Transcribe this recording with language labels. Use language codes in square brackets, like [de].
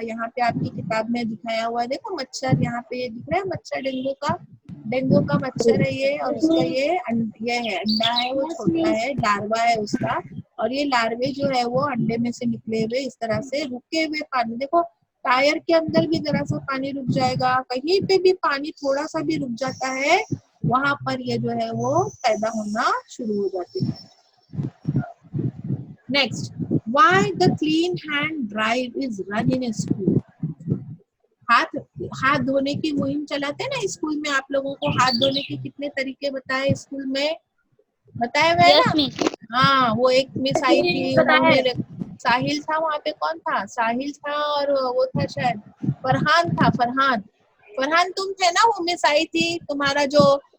[hi] यहाँ पे आपकी किताब में दिखाया हुआ है, देखो मच्छर, यहाँ पे ये दिख रहा है मच्छर, डेंगू का मच्छर है ये, और उसका ये है अंडा है, वो छोटा है, लार्वा है उसका, और ये लार्वे जो है वो अंडे में से निकले हुए इस तरह से रुके हुए पानी, देखो टायर के अंदर भी जरा सा पानी रुक जाएगा, कहीं पे भी पानी थोड़ा सा भी रुक जाता है, वहां पर ये जो है वो पैदा होना शुरू हो जाते हैं। [en] Next, why the clean hand drive is run in a school? [hi] हाथ धोने की मुहिम चलाते हैं ना स्कूल में, आप लोगों को हाथ धोने के कितने तरीके बताए स्कूल में, बताया हुआ है ना? हाँ, वो एक मिस आई थी, उन्होंने, साहिल था वहाँ पे, कौन था? साहिल था, और वो था शायद फरहान था, फरहान तुम थे ना, वो मिस आई थी तुम्हारा जो